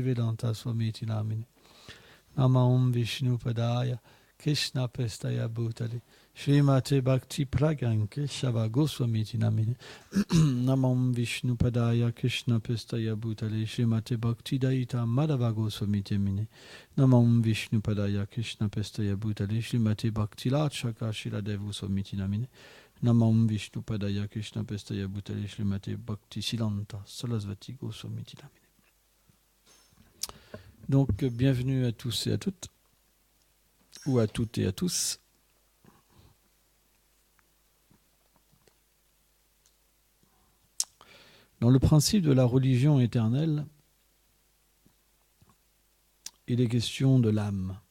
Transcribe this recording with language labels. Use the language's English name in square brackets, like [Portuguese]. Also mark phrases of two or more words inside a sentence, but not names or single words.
[Sanskrit] Vedanta Swamiti Namine Namam Vishnu Padaya Krishna Prestaya Bhutale Srimate Bhakti Praganke Shava Goswamiti Namine Namam Vishnu Padaya Krishna Prestaya Bhutale Srimate Bhakti Daita Madhava Goswamiti Namine Namam Vishnu Padaya Krishna Prestaya Bhutale Srimate Bhakti Lachaka Shiladev Goswamiti Namine Namam Vishnu Padaya Krishna Prestaya Bhutale Srimate Bhakti Silanta Sarasvati Goswamiti Namine. [French] Donc, bienvenue à tous et à toutes, ou à toutes et à tous. Dans le principe de la religion éternelle, il est question de l'âme.